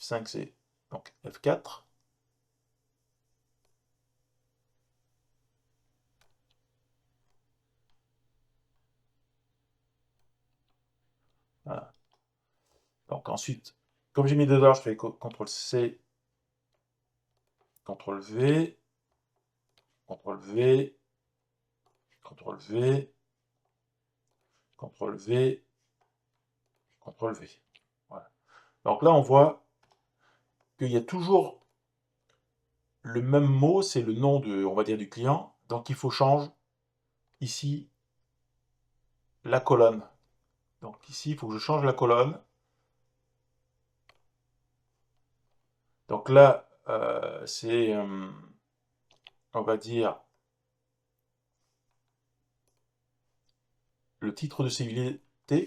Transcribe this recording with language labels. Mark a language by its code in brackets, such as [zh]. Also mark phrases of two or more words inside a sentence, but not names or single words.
[fr] F5, c'est Donc F4. Voilà. Donc ensuite, comme j'ai mis deux heures, je fais CTRL-C, CTRL-V, CTRL-V, CTRL-V, CTRL-V, CTRL-V. Voilà. Donc là, on voit qu'il y a toujours le même mot, c'est le nom de, on va dire, du client. Donc il faut changer ici la colonne. Donc ici, il faut que je change la colonne. Donc là, c'est, on va dire, le titre de civilité.